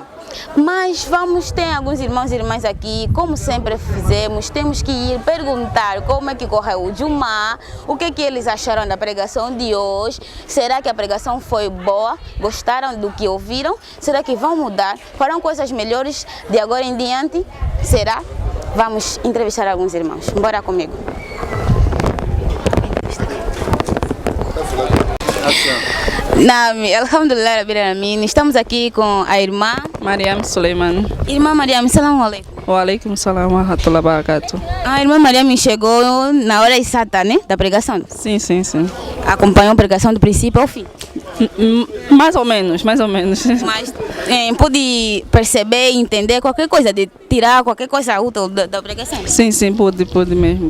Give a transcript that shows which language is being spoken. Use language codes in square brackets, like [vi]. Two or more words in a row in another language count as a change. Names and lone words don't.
[pt] Mas vamos ter alguns irmãos e irmãs aqui, como sempre fizemos, temos que ir perguntar como é que correu o Juma, o que eles acharam da pregação de hoje, será que a pregação foi boa, gostaram do que ouviram, será que vão mudar, farão coisas melhores de agora em diante, será? Vamos entrevistar alguns irmãos, bora comigo. [ar] الحمد لله رب العالمين. [pt] Estamos aqui com a irmã Mariam Suleiman. Irmã Mariam, [ar] سلام عليكم. وعليكم السلام ورحمة الله وبركاته. [pt] A irmã Mariam chegou na hora exata, né, da pregação? Sim. Acompanhou a pregação do princípio ao fim? Mais ou menos. Mas pode perceber e entender qualquer coisa, de tirar qualquer coisa útil da pregação? Sim, pude mesmo.